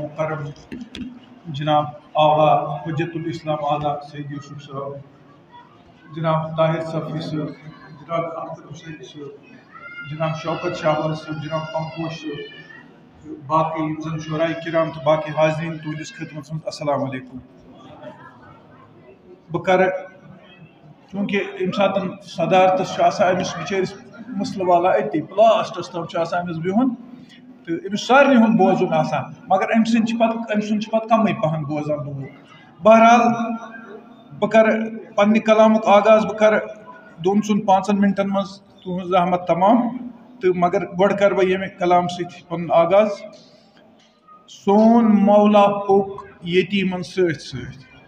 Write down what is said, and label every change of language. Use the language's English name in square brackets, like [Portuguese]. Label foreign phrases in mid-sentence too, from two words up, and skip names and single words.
[Kashmiri] مکرم جناب آغا حجت الاسلام اعلیٰ سید یوسف صاحب جناب طاہر صفی صاحب جناب اختر حسین صاحب جناب شوکت شاہباز صاحب جناب پمپوش صاحب باقی زن شعراء کرام تو باقی حاضرین تہنٛدِس خدمتس منٛز السلام علیکم بہٕ کرٕ چوٗنٛکہِ ییٚمہِ ساتہٕ صدارتس چھُ آسان أمِس بِچٲرِس مسلہٕ والا أتی لاسٹس تام چھُ آسان أمِس بِہُن تہٕ أمِس سارنٕے ہُنٛد بوزُن آسان مگر أمۍ سُنٛد چھُ پتہٕ کمٕے پہن بوزان لوٗکھ بہرحال بہٕ کرٕ پننہِ کلامُک آغاز بہٕ کرٕ 2-5 مِنٹن منٛز تُہنٛز زحمت تمام تہٕ مگر گۄڈٕ کرٕ بہٕ ییٚمہِ کلام سۭتۍ پنُن آغاز سون مولا پوٚک یتیٖمن سۭتۍ سۭتۍ